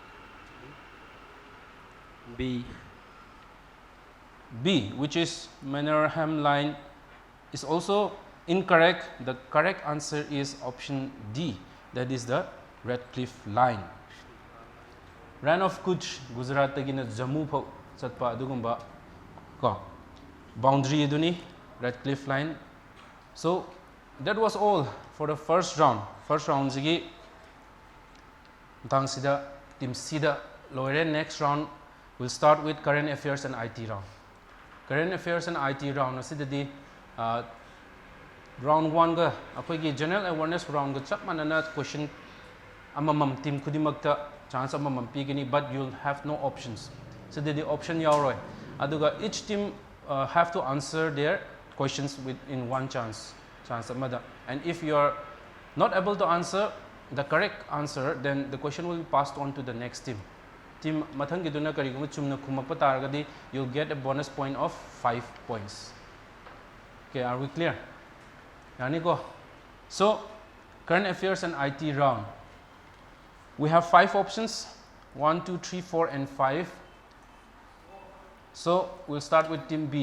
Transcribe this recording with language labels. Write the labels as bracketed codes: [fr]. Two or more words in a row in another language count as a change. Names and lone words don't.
[en] B. B, which is Mannerheim line, is also incorrect. The correct answer is option D, that is the Radcliffe line. [mni] Ran of Kutch, Gujarat tagina Jammu phau chatpa adugumba ko boundary aduni Radcliffe line. [en] So that was all for the first round. First round [mni] sigi tang sida team sida loire. [en] Next round we'll start with current affairs and IT round. Current affairs and IT round [mni] asidadi round 1 ga akoigi [en] general awareness round [mni] ga chap manana question amamam team kudimakta chance amamam pigini, [en] but you'll have no options. So the option [mni] yauroi aduga [en] each team have to answer their questions within one chance amada, and if you are not able to answer the correct answer, then the question will be passed on to the next team. [mni] Team mathang giduna kariguma chumna khumakpa taragadi, [en] you'll get a bonus point of 5 points. Okay, are we clear? Yani go. So current affairs and IT round, we have 5 options: 1, 2, 3, 4 and 5. So we'll start with team B.